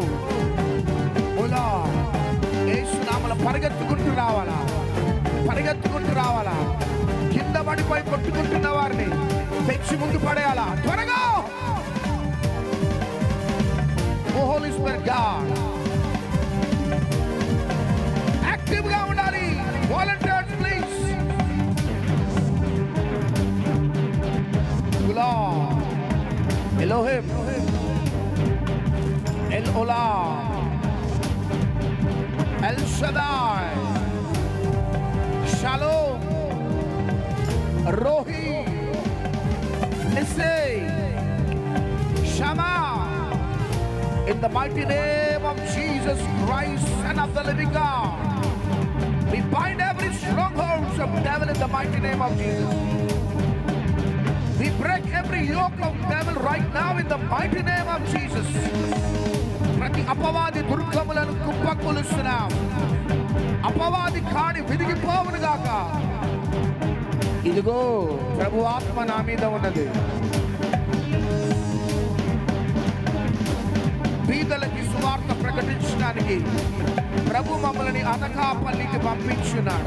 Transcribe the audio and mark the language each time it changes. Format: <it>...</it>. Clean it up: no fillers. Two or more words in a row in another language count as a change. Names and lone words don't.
<en>O Lord,</en> <te>యేసు నామములో పరిగెత్తుకుంటూ రావాలా, పరిగెత్తుకుంటూ రావాలా. కింద పడిపోయి కొట్టుకుంటున్న వారిని తెచ్చి ముందు పడేయాలా త్వరగా.</te> <en>O Holy Spirit God active</en> <te>గా ఉండాలి.</te> <en>Volunteers please. Elohim, El Olam, El Shaddai, Shalom, Rohi, Nisei, Shama. In the mighty name of Jesus Christ, Son of the living God, we bind every stronghold of the devil in the mighty name of Jesus. We break every yoke of devil right now in the mighty name of Jesus.</en> <te>ప్రతి అపవాది దుర్గములను కుప్పకొలుస్తున్నాం. అపవాది కాడి విదిగిపోవును గాక. ఇదిగో ప్రభు ఆత్మ నా మీద ఉన్నది. బీదలకి సువార్త ప్రకటించడానికి ప్రభు మమ్మల్ని అనకాపల్లికి పంపించున్నాడు.</te>